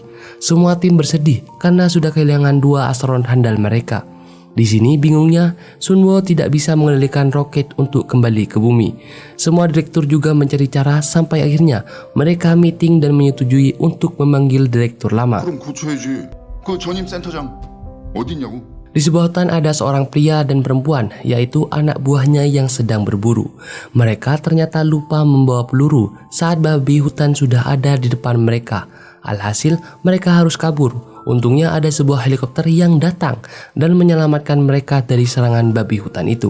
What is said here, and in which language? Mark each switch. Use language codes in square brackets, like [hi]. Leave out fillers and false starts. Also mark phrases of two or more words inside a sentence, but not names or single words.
[id] Semua tim bersedih karena sudah kehilangan 2 astronot handal mereka. Di sini bingungnya, Sunwo tidak bisa mengendalikan roket untuk kembali ke bumi. Semua direktur juga mencari cara sampai akhirnya mereka meeting dan menyetujui untuk memanggil direktur lama. [ko] 그럼 고쳐야지. 그 전임 센터장 어딨냐고? [id] Di sebuah hutan ada seorang pria dan perempuan, yaitu anak buahnya yang sedang berburu. Mereka ternyata lupa membawa peluru saat babi hutan sudah ada di depan mereka. Alhasil mereka harus kabur. Untungnya ada sebuah helikopter yang datang dan menyelamatkan mereka dari serangan babi hutan itu.